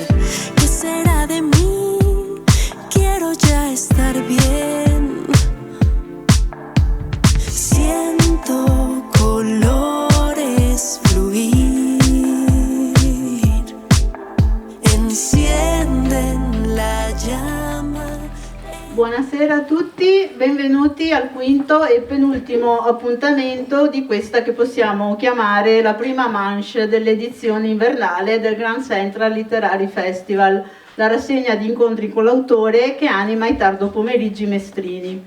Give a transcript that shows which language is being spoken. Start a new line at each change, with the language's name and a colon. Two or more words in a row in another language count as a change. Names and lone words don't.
Spanish: ¿Qué será de mí? Quiero ya estar bien. Siento colores fluir, encienden la llama.
Italian: Buonasera a tutti, benvenuti al quinto e penultimo appuntamento di questa che possiamo chiamare la prima manche dell'edizione invernale del Grand Central Literary Festival, la rassegna di incontri con l'autore che anima i tardo pomeriggi mestrini.